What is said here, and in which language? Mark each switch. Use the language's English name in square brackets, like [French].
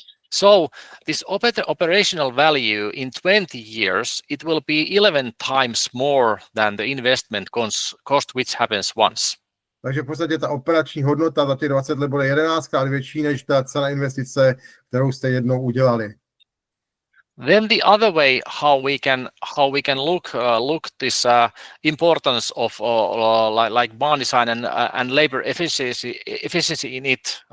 [English] So this operational value in 20 years, it will be 11 times more than the investment cost which happens once. [Czech] Takže v podstatě ta operační hodnota za těch 20 let bude 11krát větší než ta cena investice, kterou jste jednou udělali. [English] Then the other way how we can look this importance of like barn design and labor efficiency in it